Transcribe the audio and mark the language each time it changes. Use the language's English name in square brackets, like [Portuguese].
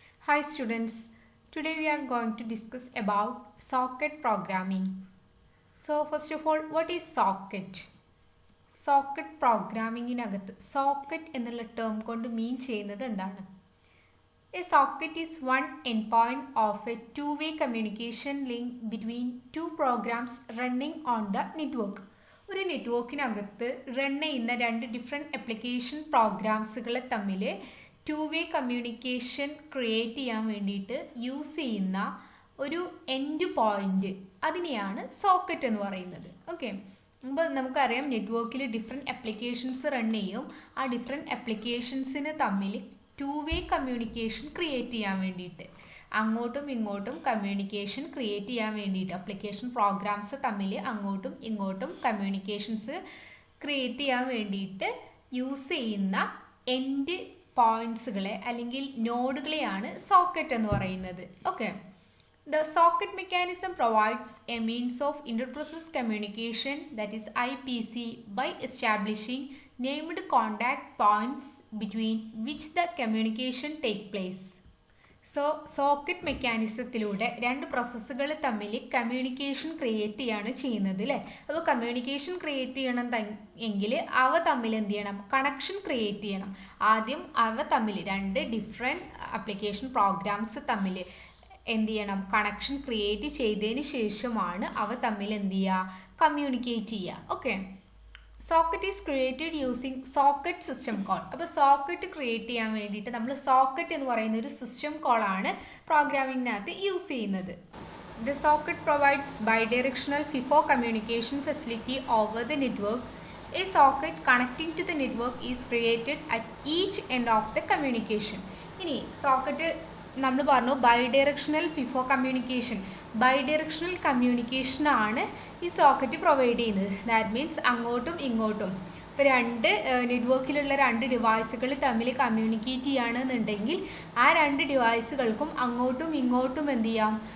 [English] Hi students, today we are going to discuss about socket programming. So first of all, what is socket? [Malayalam] Socket പ്രോഗ്രാമിങ്ങിനകത്ത് socket എന്നുള്ള term കൊണ്ട് മീൻ ചെയ്യുന്നത് എന്താണ്? [English] A socket is one endpoint of a two-way communication link between two programs running on the network. [Malayalam] ഒരു നെറ്റ്വർക്കിനകത്ത് run ചെയ്യുന്ന രണ്ട് different application പ്രോഗ്രാംസുകളെ തമ്മിൽ two-way communication create ചെയ്യാൻ വേണ്ടിയിട്ട് യൂസ് ചെയ്യുന്ന ഒരു എൻഡ് പോയിന്റ് അതിനെയാണ് സോക്കറ്റ് എന്ന് പറയുന്നത്. ഓക്കെ, അപ്പോൾ നമുക്കറിയാം നെറ്റ്വർക്കിൽ ഡിഫറെൻറ്റ് ആപ്ലിക്കേഷൻസ് റൺ ചെയ്യും. ആ ഡിഫറെൻറ്റ് ആപ്ലിക്കേഷൻസിന് തമ്മിൽ two-way കമ്മ്യൂണിക്കേഷൻ ക്രിയേറ്റ് ചെയ്യാൻ വേണ്ടിയിട്ട് അങ്ങോട്ടും ഇങ്ങോട്ടും കമ്മ്യൂണിക്കേഷൻ ക്രിയേറ്റ് ചെയ്യാൻ വേണ്ടിയിട്ട് ആപ്ലിക്കേഷൻ പ്രോഗ്രാംസ് തമ്മിൽ അങ്ങോട്ടും ഇങ്ങോട്ടും കമ്മ്യൂണിക്കേഷൻസ് ക്രിയേറ്റ് ചെയ്യാൻ വേണ്ടിയിട്ട് യൂസ് ചെയ്യുന്ന എൻഡ് പോയിന്റ്സുകളെ അല്ലെങ്കിൽ നോഡുകളെയാണ് സോക്കറ്റ് എന്ന് പറയുന്നത്. [English] Okay, the socket mechanism provides a means of interprocess communication, that is IPC, by establishing named contact points between which the communication take place. [Malayalam] So socket മെക്കാനിസത്തിലൂടെ രണ്ട് പ്രോസസ്സുകൾ തമ്മിൽ communication create ചെയ്യാണ് ചെയ്യുന്നത് അല്ലേ. അപ്പോൾ കമ്മ്യൂണിക്കേഷൻ ക്രിയേറ്റ് ചെയ്യണം എങ്കിൽ അവ തമ്മിൽ എന്ത് ചെയ്യണം? കണക്ഷൻ ക്രിയേറ്റ് ചെയ്യണം. ആദ്യം അവ തമ്മിൽ രണ്ട് ഡിഫറെൻറ്റ് ആപ്ലിക്കേഷൻ പ്രോഗ്രാംസ് തമ്മിൽ എന്ത് ചെയ്യണം? കണക്ഷൻ ക്രിയേറ്റ് ചെയ്തതിന് ശേഷമാണ് അവ തമ്മിൽ എന്ത് ചെയ്യുക? കമ്മ്യൂണിക്കേറ്റ് ചെയ്യുക. [English] Okay, socket is created using socket system call. [Malayalam] അപ്പോൾ സോക്കറ്റ് ക്രിയേറ്റ് ചെയ്യാൻ വേണ്ടിയിട്ട് നമ്മൾ സോക്കറ്റ് എന്ന് പറയുന്ന ഒരു സിസ്റ്റം കോളാണ് പ്രോഗ്രാമിങ്ങിനകത്ത് യൂസ് ചെയ്യുന്നത്. [English] The socket provides bidirectional FIFO communication facility over the network. A socket connecting to the network is created at each end of the communication. [Malayalam] ഇനി socket നമ്മൾ പറഞ്ഞു ബൈഡയറക്ഷണൽ FIFO കമ്മ്യൂണിക്കേഷൻ. ബൈഡയറക്ഷണൽ കമ്മ്യൂണിക്കേഷനാണ് ഈ socket provide ചെയ്യുന്നത്. [English] that means [Malayalam] അങ്ങോട്ടും ഇങ്ങോട്ടും ഇപ്പോൾ രണ്ട് നെറ്റ്വർക്കിലുള്ള രണ്ട് ഡിവൈസുകൾ തമ്മിൽ കമ്മ്യൂണിക്കേറ്റ് ചെയ്യുകയാണെന്നുണ്ടെങ്കിൽ ആ രണ്ട് ഡിവൈസുകൾക്കും അങ്ങോട്ടും ഇങ്ങോട്ടും എന്ത് ചെയ്യാം?